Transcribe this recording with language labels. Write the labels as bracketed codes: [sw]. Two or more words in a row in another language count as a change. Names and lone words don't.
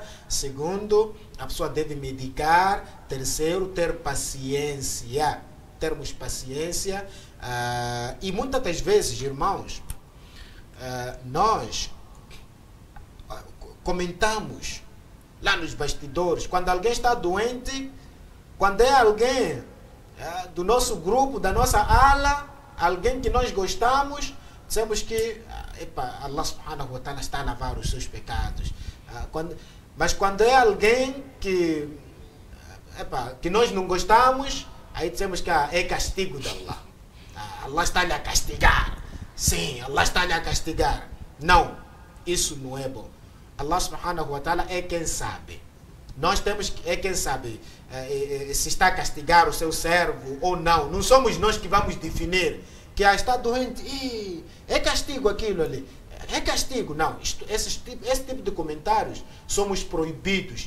[pt] Segundo, a pessoa deve medicar. Terceiro, ter paciência. Termos paciência. E muitas das vezes, irmãos, nós comentamos lá nos bastidores, quando alguém está doente, quando é alguém do nosso grupo, da nossa ala, alguém que nós gostamos, dizemos que Allah [ar] سبحانه وتعالى [pt] está a lavar os seus pecados. Mas quando é alguém que nós não gostamos, aí dizemos que é castigo de Allah. Allah está-lhe a castigar. Sim, Allah está-lhe a castigar. Não, isso não é bom. Allah [ar] سبحانه وتعالى [pt] é quem sabe. Nós temos que, é quem sabe se está a castigar o seu servo ou não. Não somos nós que vamos definir que está doente, é castigo aquilo ali. É castigo. Não, esse tipo de comentários somos proibidos.